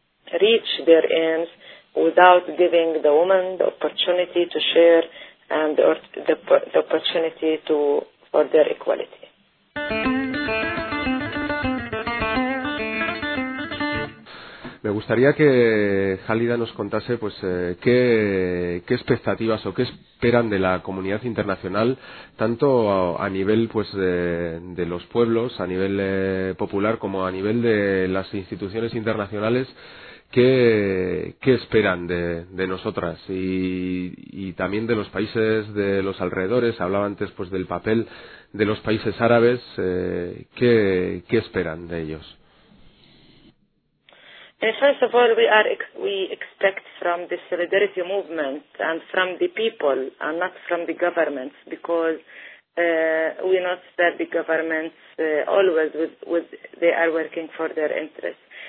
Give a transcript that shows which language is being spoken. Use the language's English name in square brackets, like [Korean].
[English] Reach their ends without giving the woman the opportunity to share and or the opportunity to for their equality. [Spanish] Me gustaría que Jálida nos contase pues qué expectativas o qué esperan de la comunidad internacional, tanto a nivel pues de los pueblos, a nivel popular, como a nivel de las instituciones internacionales. ¿Qué esperan de nosotras y también de los países de los alrededores? Hablaba antes pues del papel de los países árabes. ¿Qué esperan de ellos? [English] First of all, we expect from the solidarity movement and from the people and not from the governments, because we know that the governments always with they are working for their interests.